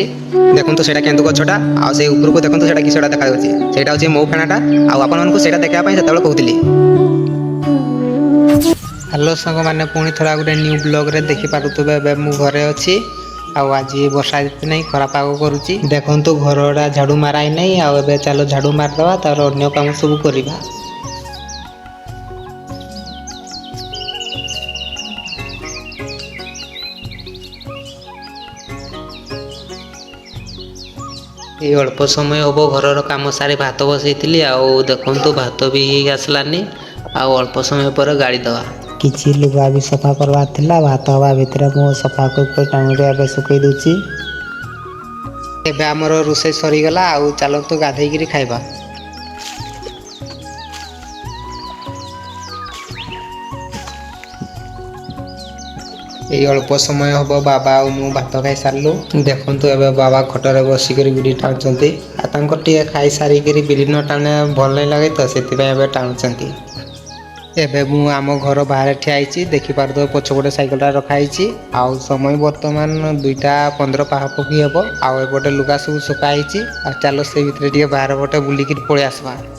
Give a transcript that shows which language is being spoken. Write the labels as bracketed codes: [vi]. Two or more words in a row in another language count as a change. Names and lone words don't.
[or] ଦେଖନ୍ତୁ ସେଇଟା କେନ୍ଦୁ ଗଛଟା ଆଉ ସେଇ ଉପରକୁ ଦେଖନ୍ତୁ ସେଇଟା କିଛିଟା ଦେଖାଯାଉଛି ସେଇଟା ହେଉଛି ମৌ ଫେଣାଟା ଆଉ ଆପଣମାନଙ୍କୁ ସେଇଟା ଦେଖିବା ପାଇଁ ସେତେବେଳେ କହୁଥିଲି। ହ୍ୟାଲୋ ସାଙ୍ଗମାନେ ପୁଣି ଥରେ ଗୋଟେ ନ୍ୟୁ ବ୍ଲଗରେ ଦେଖିପାରୁଥିବେ ଏବେ ମୁଁ ଘରେ ଅଛି ଆଉ ଆଜି ବର୍ଷା ଏତେ ନାହିଁ ଖରା ପାଗ କରୁଛି ଦେଖନ୍ତୁ ଘରଟା ଝାଡ଼ୁ ମାରାଇ ନାହିଁ ଆଉ ଏବେ ଚାଲ ଝାଡ଼ୁ ମାରିଦେବା ତାର ଅନ୍ୟ କାମ ସବୁ କରିବା। ଏଇ ଅଳ୍ପ ସମୟ ହବ ଘରର କାମ ସାରି ଭାତ ବସାଇଥିଲି ଆଉ ଦେଖନ୍ତୁ ଭାତ ବି ହୋଇ ଆସିଲାଣି ଆଉ ଅଳ୍ପ ସମୟ ପରେ ଗାଡ଼ି ଦେବା। କିଛି ଲୁଗା ବି ସଫା କରବାର ଥିଲା ଭାତ ହବା ଭିତରେ ମୁଁ ସଫା କରି ଟାଣିରେ ଏବେ ଶୁଖେଇ ଦଉଛି। ଏବେ ଆମର ରୋଷେଇ ସରିଗଲା ଆଉ ଚାଲନ୍ତୁ ଗାଧେଇକିରି ଖାଇବା। ଏଇ ଅଳ୍ପ ସମୟ ହବ ବାବା ଆଉ ମୁଁ ଭାତ ଖାଇ ସାରିଲୁ ଦେଖନ୍ତୁ ଏବେ ବାବା ଖଟରେ ବସିକରି ବିଡ଼ି ଟାଣୁଛନ୍ତି ଆଉ ତାଙ୍କର ଟିକେ ଖାଇ ସାରିକିରି ବିଡ଼ି ନ ଟାଣିଲେ ଭଲ ନାହିଁ ଲାଗେ ତ ସେଥିପାଇଁ ଏବେ ଟାଣୁଛନ୍ତି। ଏବେ ମୁଁ ଆମ ଘର ବାହାରେ ଠିଆ ହେଇଛି ଦେଖିପାରୁଥିବେ ପଛପଟେ ସାଇକେଲଟା ରଖା ହେଇଛି ଆଉ ସମୟ ବର୍ତ୍ତମାନ 2ଟା 15 ପାଖାପାଖି ହେବ ଆଉ ଏପଟେ ଲୁଗା ସବୁ ଶୁଖା ହେଇଛି ଆଉ ଚାଲ ସେ ଭିତରେ ଟିକେ ବାହାର ପଟେ ବୁଲିକିରି ପଳେଇ ଆସିବା।